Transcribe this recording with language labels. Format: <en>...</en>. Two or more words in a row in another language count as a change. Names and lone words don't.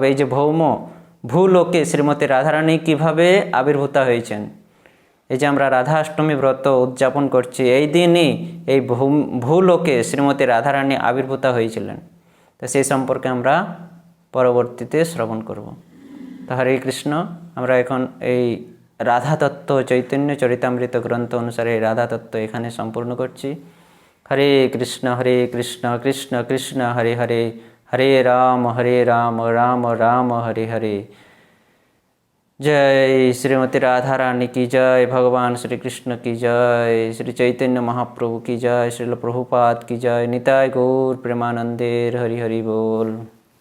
<bn>এই যে ভূলোকে শ্রীমতী রাধারানী কিভাবে আবির্ভূত হয়েছেন, এই যে আমরা রাধা অষ্টমী ব্রত উদযাপন করছি, এই দিনই এই ভূলোকে শ্রীমতী রাধারানী আবির্ভূত হয়েছিলেন। তো সেই সম্পর্কে আমরা পরবর্তীতে শ্রবণ করব। তো হরে কৃষ্ণ। আমরা এখন এই রাধা তত্ত্ব চৈতন্য চরিতামৃত গ্রন্থ অনুসারে এই রাধা তত্ত্ব এখানে সম্পূর্ণ করছি।</bn> <sa>হরে কৃষ্ণ কৃষ্ণ কৃষ্ণ হরে হরে, হরে রাম রাম রাম হরে হরে।</sa> <hi>जय श्रीमती राधा रानी की जय, भगवान श्री कृष्ण की जय, श्री चैतन्य महाप्रभु की जय, श्रील प्रभुपाद की जय,</hi> <bn>নিতাই গৌর প্রেমানন্দে হরি হরি বোল।</bn>